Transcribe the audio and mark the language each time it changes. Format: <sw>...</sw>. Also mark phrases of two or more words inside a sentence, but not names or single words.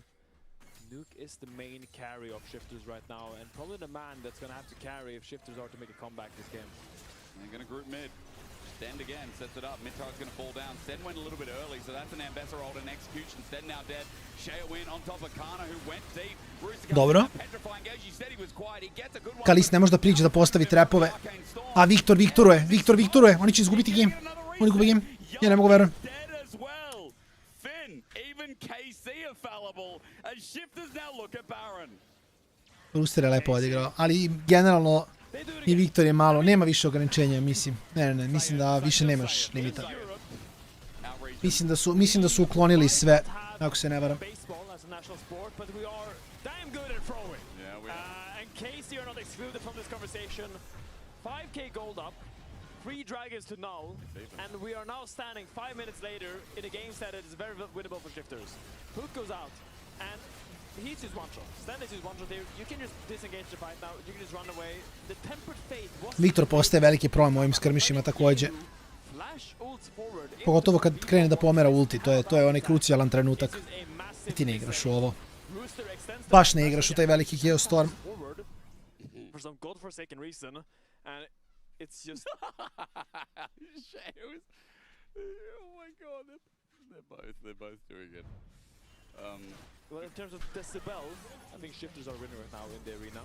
<en>Nuke is the main carry of Shifters right now, and probably the man that's going to have to carry if Shifters are to make a comeback this game. They're going to group mid. Stand again, sets it up. Mid tower's going to fall down. Sten went a little bit early, so that's an Ambessa roll in execution. Sten now dead. Shea win on top of Kana, who went deep.</en> <sr>Dobro. Kalist ne može da priđe da postavi trepove. A Viktor viktoruje. Oni će izgubiti game. Oni gube game. Ja ne mogu verujem. Rooster je lepo odigrao, ali generalno i Viktor je malo, nema više ograničenja, mislim. Ne, mislim da više nemaš limita. Mislim da su uklonili sve, ako se ne varam.</sr> <en>Three dragons to null, and we are now standing 5 minutes later in a game set that is very winnable for Shifters. Hook goes out, and he's just one shot. Stand is just one shot here. You can just disengage the fight now. You can just run away. The tempered fate was...</en> <sr>Viktor postaje veliki problem u ovim skirmišima također. Pogotovo kad krene da pomera ulti, to je onaj krucijalan trenutak. I ti ne igraš u ovo. Baš ne igraš u taj veliki Geostorm.</sr> <en>For some godforsaken reason, and it's just... Oh my god, they're both doing it. Well, in terms of decibel, I think Shifters are winning right now in the arena.</en>